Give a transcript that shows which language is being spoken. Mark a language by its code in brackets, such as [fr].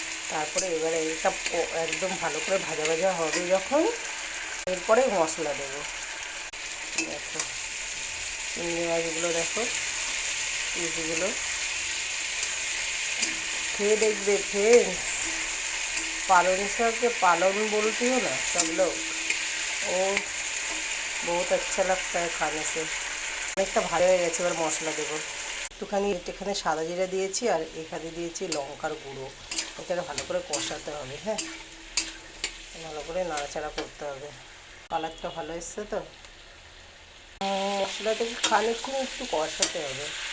[bn] তারপরে এবারে এটা একদম ভালো করে ভাজা ভাজা হবে যখন, এরপরে মশলা দেবো। দেখো চিংড়ি মাছগুলো, দেখো পিসগুলো খেয়ে দেখবে ফ্রেন্ডস। [hi] पालन शाक के पालन बोलती हो ना सब लोग, वो बहुत अच्छा लगता है खाने से। [bn] অনেকটা ভালো হয়ে গেছে। এবার মশলা দেবো। একটুখানি এখানে সাদা জিরা দিয়েছি, আর এখানে দিয়েছি লঙ্কার গুঁড়ো। এটাকে ভালো করে কষাতে হবে। হ্যাঁ, ভালো করে নাড়াচাড়া করতে হবে। কালারটা ভালো এসছে তো। মশলাটাকে খানিকক্ষণ একটু কষাতে হবে।